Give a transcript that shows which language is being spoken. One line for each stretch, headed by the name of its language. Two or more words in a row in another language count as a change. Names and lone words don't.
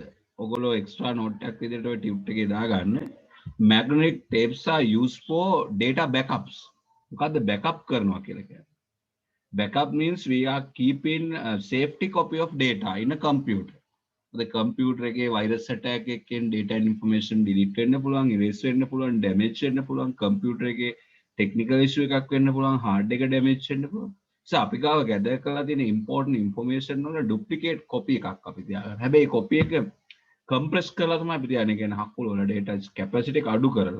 Sinhala: ඔයගොල්ලෝ
English: extra note
Sinhala: එකක් විදිහට ඔය tube එකේ දාගන්න.
English: Magnetic tapes are used for data backups.
Sinhala: මොකද්ද backup කරනවා කියලා කියන්නේ?
English: Backup means we are keeping a safety copy of data in a computer. The computer
Sinhala: එකේ
English: virus attack
Sinhala: එකකින්
English: data and information delete
Sinhala: වෙන්න පුළුවන්, erase වෙන්න පුළුවන්, damage වෙන්න පුළුවන්, computer එකේ
English: technical issue
Sinhala: එකක් වෙන්න පුළුවන්, hard එක damage වෙන්න පුළුවන්. So අපි ගාව gather කරලා තියෙන
English: important information
Sinhala: වල
English: duplicate copy
Sinhala: එකක් අපි තියාගන්න. හැබැයි copy එක compress කරලා තමයි අපි තියන්නේ. කියන්නේ හකුල වල
English: data capacity
Sinhala: එක අඩු කරලා.